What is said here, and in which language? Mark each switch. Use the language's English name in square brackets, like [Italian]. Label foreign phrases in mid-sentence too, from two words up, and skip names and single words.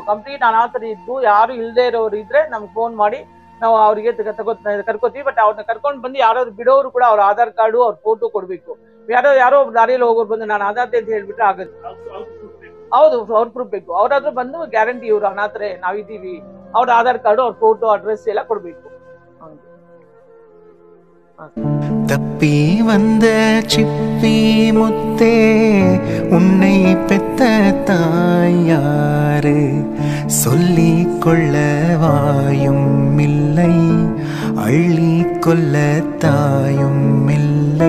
[Kannada] ಕಂಪ್ಲೀಟ್ ಅನಾಥರು ಇದ್ದು ಯಾರು ಇಲ್ಲದೆ ಇರೋರು ಇದ್ರೆ ನಮ್ಗೆ ಫೋನ್ ಮಾಡಿ ನಾವು ಅವ್ರಿಗೆ ಕರ್ಕೋತೀವಿ. ಬಟ್ ಅವ್ರನ್ನ ಕರ್ಕೊಂಡು ಬಂದು ಯಾರಾದ್ರು ಬಿಡೋರು ಕೂಡ ಅವ್ರ ಆಧಾರ್ ಕಾರ್ಡು ಅವ್ರ ಫೋಟೋ ಕೊಡ್ಬೇಕು. ಯಾರೋ ದಾರಿಯಲ್ಲಿ ಹೋಗೋರು ಬಂದು ನಾನು ಅನಾಥೆ ಅಂತ ಹೇಳ್ಬಿಟ್ರೆ ಆಗಲ್ಲ. ಹೌದು, ಅವ್ರ ಪ್ರೂಫ್ ಬೇಕು. ಅವ್ರಾದ್ರೂ ಬಂದು ಗ್ಯಾರಂಟಿ ಇವ್ರು ಅನಾಥರೇ, ನಾವಿದ್ದೀವಿ, ಅವ್ರ ಆಧಾರ್ ಕಾರ್ಡು ಅವ್ರ [English] photo address [Kannada] ಎಲ್ಲ ಕೊಡ್ಬೇಕು. [Tamil] தப்பி வந்த சிப்பி முத்தே உன்னை பெத்த தாயாரு சொல்லிக் கொள்ள வாயும் இல்லை, அள்ளி கொள்ள தாயும் இல்லை.